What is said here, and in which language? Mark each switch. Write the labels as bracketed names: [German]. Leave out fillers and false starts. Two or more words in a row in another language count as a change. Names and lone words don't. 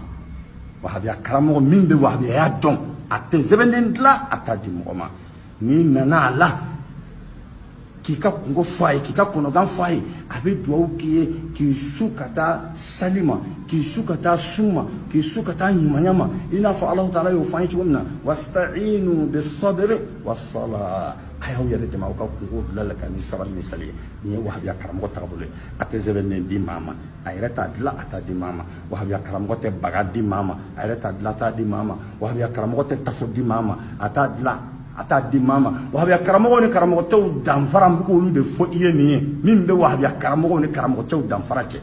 [Bambara] Wahabiya karamɔgɔ min bɛ wahabiya dɔn a tɛ sɛbɛnden dilan a t'a di mɔgɔ ma. N'i nana a la k'i ka kungo fɔ a ye k'i ka kɔnɔgan fɔ a ye a bɛ dugawu k'i ye k'i su ka taa sali ma k'i su ka taa sun ma k'i su ka taa ɲumanya ma i n'a fɔ Alahu Taala y'o fɔ an ye cogo min na [Arabic] واستعينوا بالصبر والصلاة [Bambara] a y'aw yɛrɛ dɛmɛ aw ka kungo dilan ka ni sabali ni sali ye. Nin ye wahabiya karamɔgɔ taabolo ye. A tɛ sɛbɛnden di maa ma a yɛrɛ t'a dilan a t'a di maa ma. Wahabiya karamɔgɔ tɛ baga di maa ma a yɛrɛ t'a dilan a t'a di maa ma. Wahabiya karamɔgɔ tɛ tafo di maa ma a t'a dilan a t'a di maa ma. Wahabiya karamɔgɔw ni karamɔgɔtɛw danfara n bɛ k'olu de fɔ i ye nin ye min bɛ wahabiya karamɔgɔw ni karamɔgɔtɛw danfara cɛ.